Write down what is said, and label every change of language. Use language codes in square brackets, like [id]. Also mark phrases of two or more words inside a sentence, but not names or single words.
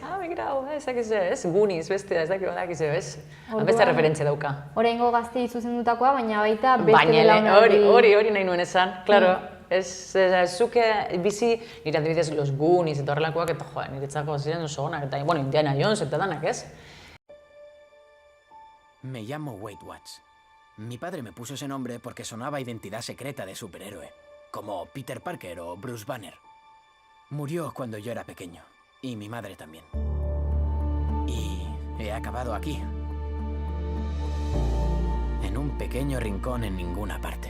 [eu] Begira, ez, Goonies, beste, ez dakit badak, ez? Beste referentzia dauka. Oraingo gazte zuzendutakoa, baina baita beste belaunaldi... Hori nahi nuen esan, klaro. Zuke bizi, nire adibidez, los Goonies eta horrelakoak, eta niretzako ziren oso onak, eta, bueno, Indiana Jones eta danak, ez? [es] Me llamo Wade Watts. Mi padre me puso ese nombre porque sonaba a identidad secreta de superhéroe, como Peter Parker o Bruce Banner. Murió cuando yo era pequeño, y mi madre también. Y he acabado aquí, en un pequeño rincón en ninguna parte.